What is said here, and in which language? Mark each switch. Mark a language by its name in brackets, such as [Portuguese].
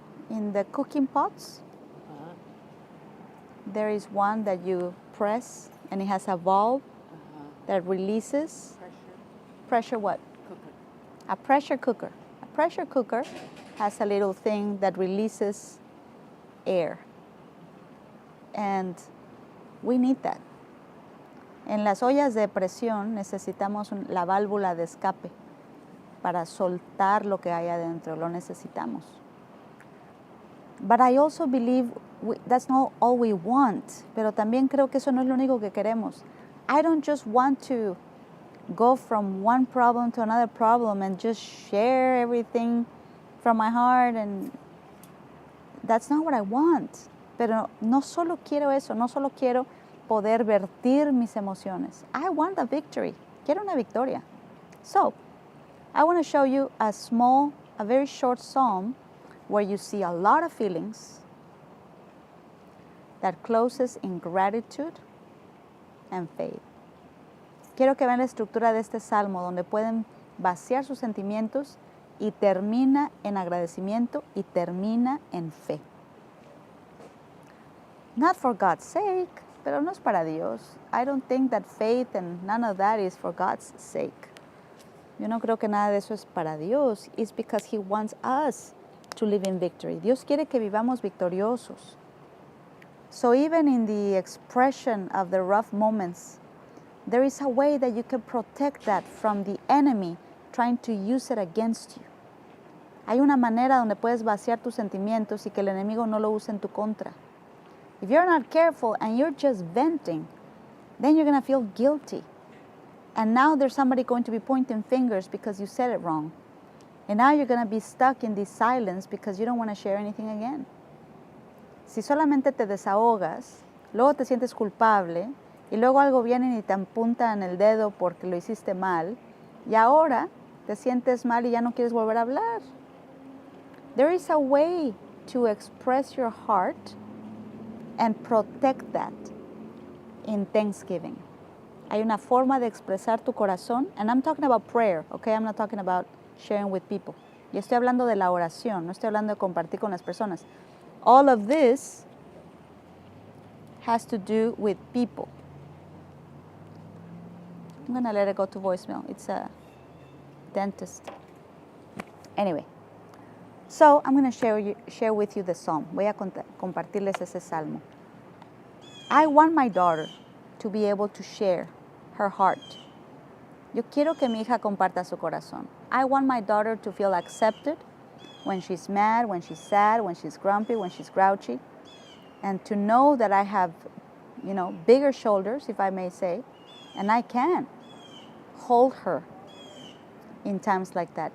[English] In the cooking pots, there is one that you press and it has a valve that releases pressure what? Cooker. A pressure cooker. A pressure cooker has a little thing that releases air. And we need that. [Spanish] En las ollas de presión necesitamos la válvula de escape para soltar lo que hay adentro, lo necesitamos. [English] But I also believe that's not all we want, [Spanish] pero también creo que eso no es lo único que queremos. [English] I don't just want to go from one problem to another problem and just share everything from my heart, and that's not what I want. [Spanish] Pero no solo quiero eso, no solo quiero poder vertir mis emociones. [English] I want a victory. [Spanish] Quiero una victoria. [English] So, I want to show you a very short psalm where you see a lot of feelings that closes in gratitude and faith. [Spanish] Quiero que vean la estructura de este salmo donde pueden vaciar sus sentimientos y termina en agradecimiento y termina en fe. [English] Not for God's sake, [Spanish] pero no es para Dios. [English] I don't think that faith and none of that is for God's sake. [Spanish] Yo no creo que nada de eso es para Dios. [English] It's because He wants us to live in victory. [Spanish] Dios quiere que vivamos victoriosos. [English] So even in the expression of the rough moments, there is a way that you can protect that from the enemy trying to use it against you. [Spanish] Hay una manera donde puedes vaciar tus sentimientos y que el enemigo no lo use en tu contra. [English] If you're not careful and you're just venting, then you're going to feel guilty. And now there's somebody going to be pointing fingers because you said it wrong. And now you're going to be stuck in this silence because you don't want to share anything again. [Spanish] Si solamente te desahogas, luego te sientes culpable y luego algo viene y te apunta en el dedo porque lo hiciste mal y ahora te sientes mal y ya no quieres volver a hablar. [English] There is a way to express your heart and protect that in Thanksgiving. [Spanish] Hay una forma de expresar tu corazón, [English] and I'm talking about prayer, okay? I'm not talking about sharing with people. [Spanish] Yo estoy hablando de la oración, no estoy hablando de compartir con las personas. [English] All of this has to do with people. I'm going to let it go to voicemail. It's a dentist. Anyway, so I'm going to share with you the psalm. [Spanish] Voy a compartirles ese salmo. [English] I want my daughter to be able to share her heart. [Spanish] Yo quiero que mi hija comparta su corazón. [English] I want my daughter to feel accepted when she's mad, when she's sad, when she's grumpy, when she's grouchy, and to know that I have, bigger shoulders, if I may say, and I can hold her in times like that.